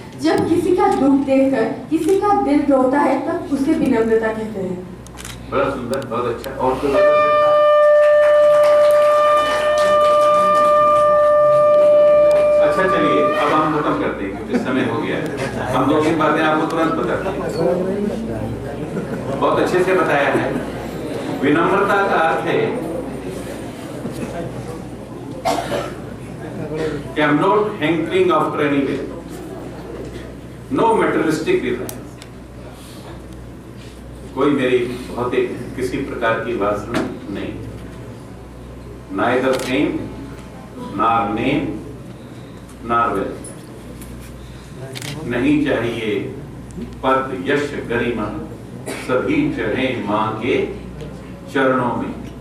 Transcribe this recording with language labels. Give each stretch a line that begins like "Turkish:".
Hindi: जब किसी का दुख देखकर किसी का दिल रोता है तब उसे विनम्रता कहते हैं। बड़ा सुंदर, बहुत अच्छा। और तो अच्छा, चलिए अब हम खत्म करते हैं क्योंकि समय हो गया है। हम 2-3 बातें आपको तुरंत बताते हैं। बहुत अच्छे से बताया है। विनम्रता का अर्थ है कि
English: I'm not hankering after anything, no materialistic desires।
Hindi: कोई मेरी भौतिक किसी प्रकार की वासना नहीं,
English: neither fame, nor name, nor wealth।
Hindi: नहीं चाहिए पद यश गरिमा, सभी चढ़े मां के चरणों में।